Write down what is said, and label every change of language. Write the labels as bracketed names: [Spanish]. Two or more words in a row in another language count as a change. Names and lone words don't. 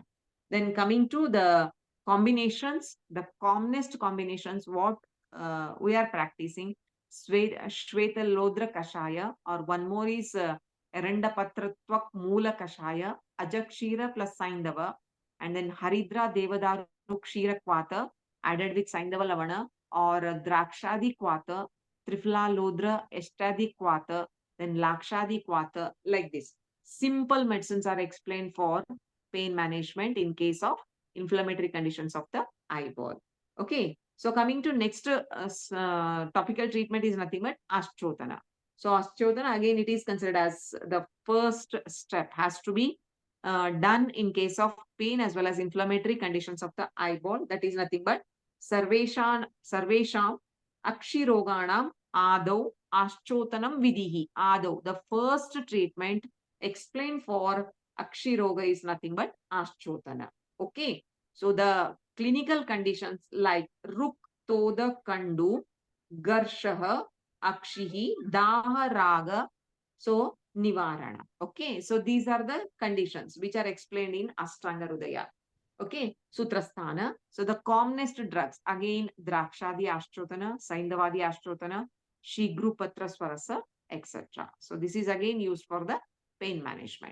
[English] Then coming to the combinations, the commonest combinations, what we are practicing, Shveta Lodra Kashaya, or one more is Eranda Patratwak Mula Kashaya, Ajakshira plus Saindava, and then Haridra Devadaru Kshira Kwata, added with Saindava Lavana, or Drakshadi Kwata, Trifla Lodra Eshtadi Kwata, then Lakshadi Kwata, like this. Simple medicines are explained for pain management in case of inflammatory conditions of the eyeball. Okay. So coming to next topical treatment is nothing but Ashchotana. So Ashchotana, again, it is considered as the first step, has to be done in case of pain as well as inflammatory conditions of the eyeball. That is nothing but [Sanskrit] Sarvesham Akshiroganam Adau Ashchotanam Vidihi. [English] Ado, the first treatment explained for Akshiroga is nothing but Ashchotana. Okay. So the clinical conditions like [Sanskrit] Ruktoda Kandu, Garshaha, Akshihi, Daha Raga, [English] so Nivarana. Okay. So these are the conditions which are explained in Ashtanga Hridaya. Okay, Sutrasthana. So the commonest drugs, again, Drakshadi Ashtrotana, Saindavadi Ashtrotana, Shigrupatra Swarasa, etc. So this is again used for the pain management.